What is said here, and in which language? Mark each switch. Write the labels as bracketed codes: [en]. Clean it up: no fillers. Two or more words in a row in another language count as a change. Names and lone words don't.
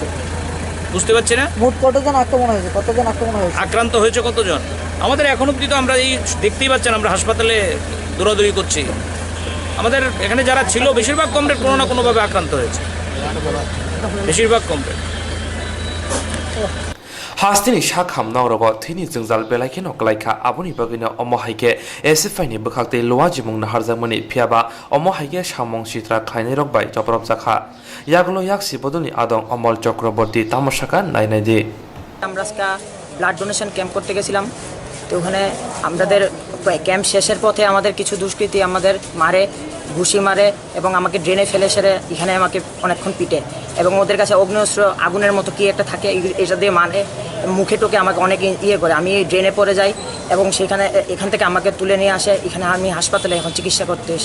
[bn] বুঝতে পারছি না। মোট কতজন আক্রমণ হয়েছে? কতজন আক্রমণ হয়েছে? আক্রান্ত হয়েছে কতজন? আমাদের এখন অবধি তো আমরা এই দেখতেই পাচ্ছেন, আমরা হাসপাতালে দৌড়াদৌড়ি করছি। আমাদের এখানে যারা ছিল বেশিরভাগ কমরেড কোনো না কোনোভাবে আক্রান্ত হয়েছে, বেশিরভাগ কমরেড। [trp] हास्तेनि साखाम नावरग थैनि जोंजाल बेलायखिनो गलायखा आबुनि बागैनो अमहायके एसएफआईनि बोखाक्तै लवा जिमुं नाहारजामनि फियाबा अमहायके सामं सित्रा खायनाय रगबाय जब्रबजाखा यागुलो याक्सि बदलनि आदं अमल चक्रवर्ती तामसाखा नायनायदि [bn] আমরা আজকে ব্লাড ডোনেশন ক্যাম্প করতে গেছিলাম। তো ওখানে আমাদের ক্যাম্প শেষের পথে আমাদের কিছু দুষ্কৃতী আমাদের মারে, ঘুষি মারে এবং আমাকে ড্রেনে ফেলে সেরে এখানে আমাকে অনেকক্ষণ পিটে, এবং ওদের কাছে অগ্নিঅস্ত্র আগুনের মতো কি একটা থাকে, এটা দিয়ে মারে মুখে টোকে আমাকে অনেক ইয়ে করে, আমি ড্রেনে পড়ে যাই এবং এখান থেকে আমাকে তুলে নিয়ে আসে, এখানে আমি হাসপাতালে এখন চিকিৎসা করতে এসেছি।